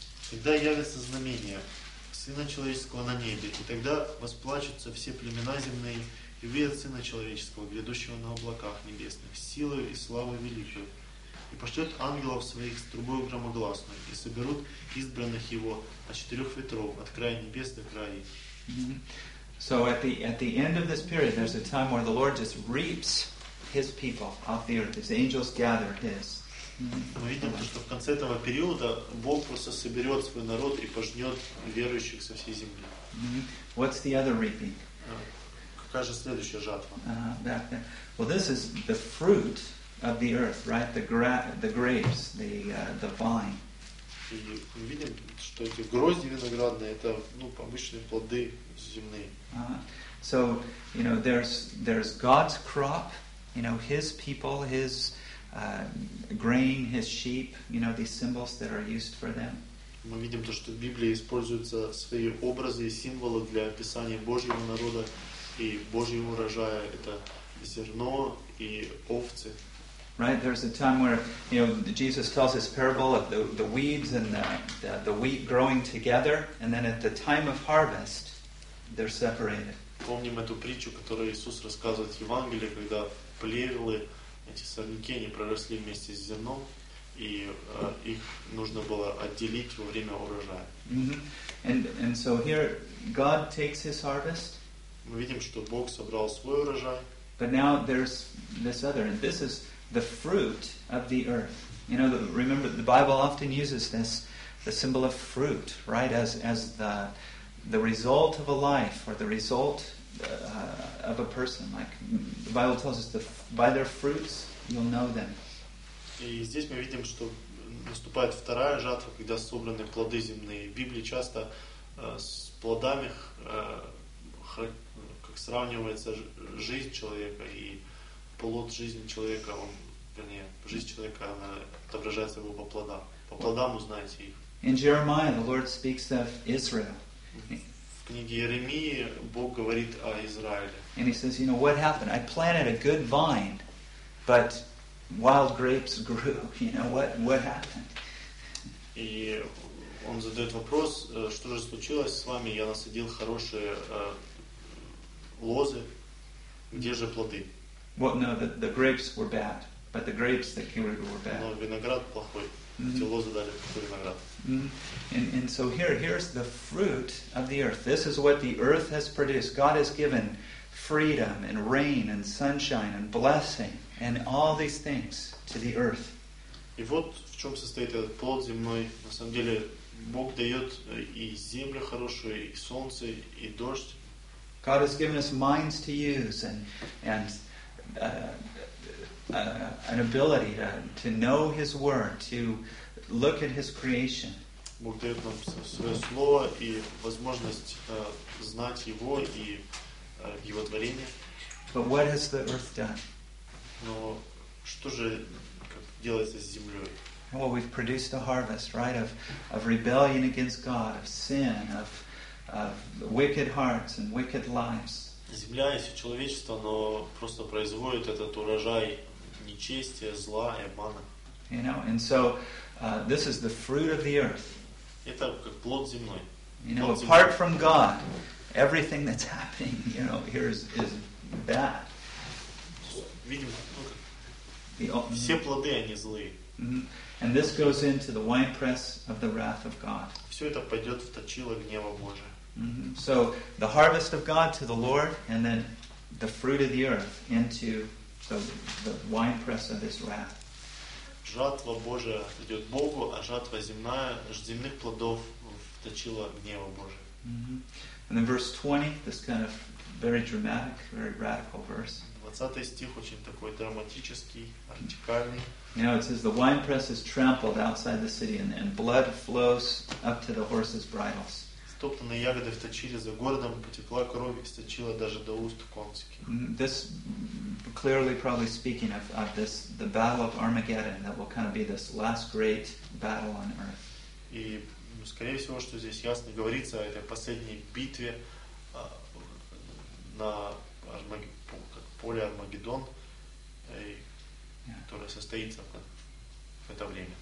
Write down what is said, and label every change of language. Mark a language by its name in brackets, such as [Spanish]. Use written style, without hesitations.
[Russian] Тогда явится знамение Сына Человеческого на небе, и тогда восплачутся все племена земные, и увидят Сына Человеческого, грядущего на облаках небесных, с силою и славой великой. И пошлет ангелов своих с трубой громогласной, и соберут избранных его от четырех ветров, от края небес до края. [English] So at the end of this period, there's a time where the Lord just reaps his people off the earth. His angels gather his. [Russian] Мы видим, что в конце этого периода Бог просто соберет свой народ и пожнет верующих со всей земли. [English] What's the other reaping? [Russian] Какая же следующая жатва? [English] Well, this is the fruit of the earth, right? The grapes, the vine. [Russian] И мы видим, что эти грозди виноградные, это, ну, обычные плоды земные. [English] So, you know, there's God's crop, you know, his people, his grain, his sheep, you know, these symbols that are used for them. [Russian] Мы видим то, что в Библии используются свои образы и символы для описания Божьего народа и Божьего урожая. Это зерно и овцы. [English] Right, there's a time where, you know, Jesus tells his parable of the weeds and the wheat growing together, and then at the time of harvest, they're separated. [Russian] Помним эту притчу, которую Иисус рассказывает в Евангелии, когда плевелы, эти сорняки, они проросли вместе с зерном, и их нужно было отделить во время урожая. [English] Mm-hmm. And so here, God takes his harvest. Мы видим, что Бог собрал свой урожай. But now there's this other, and this is the fruit of the earth. You know, remember, the Bible often uses this, the symbol of fruit, right, as the result of a life, or the result of a person. Like, the Bible tells us, by their fruits, you'll know them. [Russian] И здесь мы видим, что наступает вторая жатва, когда собраны плоды земные. В Библии часто с плодами как сравнивается жизнь человека и плод жизни человека, он, вернее, жизнь человека, она отображается его по плодам. По плодам узнаете их. [English] In Jeremiah, the Lord speaks of Israel. [Russian] В книге Иеремии Бог говорит о Израиле. [English] And he says, you know, what happened? I planted a good vine, but wild grapes grew. You know, what happened? [Russian] И он задает вопрос, что же случилось с вами? Я насадил хорошие лозы, где же плоды? [English] Well, no, the grapes were bad, but the grapes that came grew were bad. [Russian] Но виноград плохой. Эти лозы дали плохой виноград. [English] And so here's the fruit of the earth. This is what the earth has produced. God has given freedom and rain and sunshine and blessing and all these things to the earth. [Russian] И вот в чем состоит этот плод земной. На самом деле, Бог дает и землю хорошую, и солнце, и дождь. [English] God has given us minds to use and an ability to know His Word, to look at His creation. [Russian] Бог дает нам свое слово и возможность знать Его и Его творение. [English] But what has the earth done? [Russian] Но что же делается с землей? [English] Well, we've produced a harvest, right, of rebellion against God, of sin, of wicked hearts and wicked lives. [Russian] Земля есть у человечества, но просто производит этот урожай нечестия, зла и обмана. [English] You know, and so this is the fruit of the earth. [Russian] Это как плод земной. [English] You know, apart from God, everything that's happening, you know, here is bad. [Russian] Видим, все плоды они злые. [English] And this goes into the winepress of the wrath of God. [Russian] Все это пойдет в точило гнева Божия. [English] So the harvest of God to the Lord, and then the fruit of the earth into the winepress of His wrath. [Russian] Жатва Божия идет Богу, а жатва земная, земных плодов в точило гнева Божия. [English] And then verse 20, this kind of very dramatic, very radical verse. [Russian] 20 стих очень такой драматический, радикальный. [English] You know, it says the winepress is trampled outside the city, and blood flows up to the horses' bridles. [Russian] Стоптанные ягоды в точиле за городом, потекла кровь и сточила даже до уст конских. [English] This clearly probably speaking of this, the battle of Armageddon, that will kind of be this last great battle on earth. [Russian] И, скорее всего, что здесь ясно говорится о этой последней битве на поле Армагеддон, которая состоится в это время.